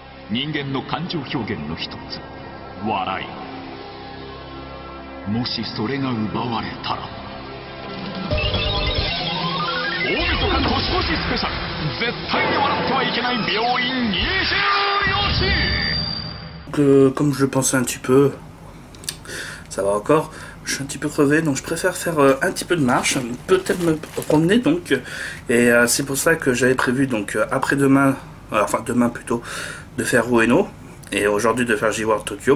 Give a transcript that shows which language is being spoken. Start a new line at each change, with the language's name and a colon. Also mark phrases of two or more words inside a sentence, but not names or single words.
Japanese: 人間の感情表現の一つ、笑い。もしそれが奪われたら、大晦日年越しスペシャル、絶対に笑ってはいけない病院24時。
French: Comme je le pensais un petit peu, ça va encore. Je suis un petit peu crevé, donc je préfère faire un petit peu de marche, peut-être me promener donc. Et c'est pour ça que j'avais prévu donc après-demain, enfin demain plutôt, de faire Ueno. Et aujourd'hui de faire J-World Tokyo.